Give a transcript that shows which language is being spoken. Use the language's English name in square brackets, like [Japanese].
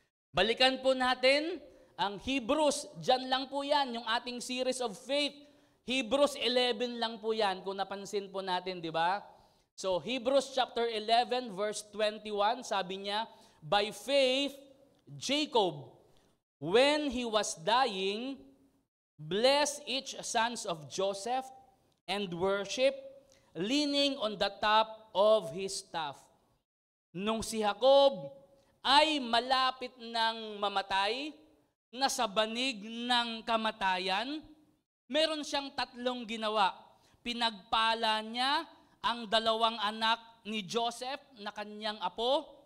[Filipino] Balikan po natin ang Hebrews. Diyan lang po yan, yung ating [English] series of faith. [Filipino] Hebrews 11 lang po yan, kung napansin po natin, di ba? So, Hebrews chapter 11, verse 21, sabi niya, [English] by faith, Jacob, when he was dying, blessed each sons of Joseph and worship, leaning on the top of his staff. [Filipino] Nung si Jacob ay malapit ng mamatay, nasa banig ng kamatayan, meron siyang 3 ginawa. Pinagpala niya ang 2 anak ni Joseph na kanyang apo.